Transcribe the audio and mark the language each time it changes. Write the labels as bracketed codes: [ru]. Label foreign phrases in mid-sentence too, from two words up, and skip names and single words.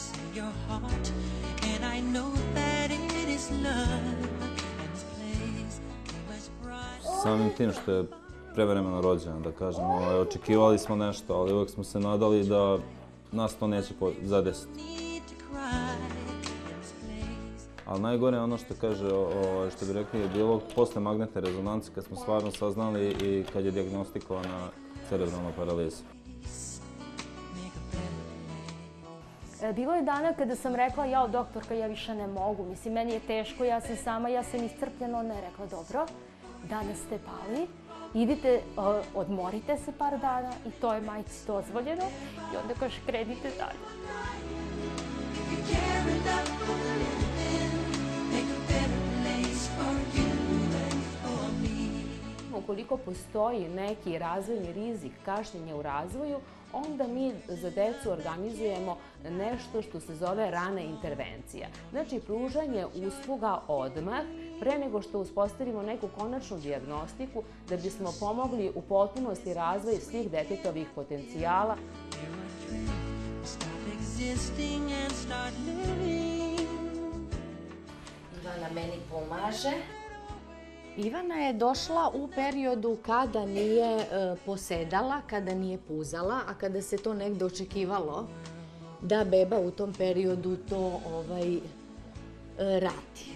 [en] your heart, and I know that it is love, and this place is much brighter. [sr] Samim tim što je prevremeno rođena, da kažem, očekivali smo nešto, ali uvijek smo se nadali da nas to neće zadesiti. [en] Need to cry in this place. [sr] Ali najgore je ono što kaže, što bi rekli, je bilo posle magnetne rezonance kad smo stvarno saznali i kad je dijagnostikovana cerebralna paraliza. Bilo je dana kada sam rekla, jao doktorka, ja više ne mogu, mislim, meni je teško, ja sam sama, ja sam iscrpljena. Ona je rekla, dobro, danas ste pali, idite, odmorite se par dana i to je majci dozvoljeno. I onda kaže, krenite dalje. [en] If you care enough for the living, make a better place for you and for me. [sr] Ukoliko postoji neki razvojni rizik kašnjenja u razvoju, onda mi za decu organizujemo nešto što se zove rana intervencija. Znači, pružanje usluga odmah, pre nego što uspostavimo neku konačnu dijagnostiku, da bismo pomogli u potpunosti razvoj svih detetovih potencijala. [en] Stop existing and start living. [sr] Ivana meni pomaže. Ivana je došla u periodu kada nije posedala, kada nije puzala, a kada se to negde očekivalo da beba u tom periodu to radi.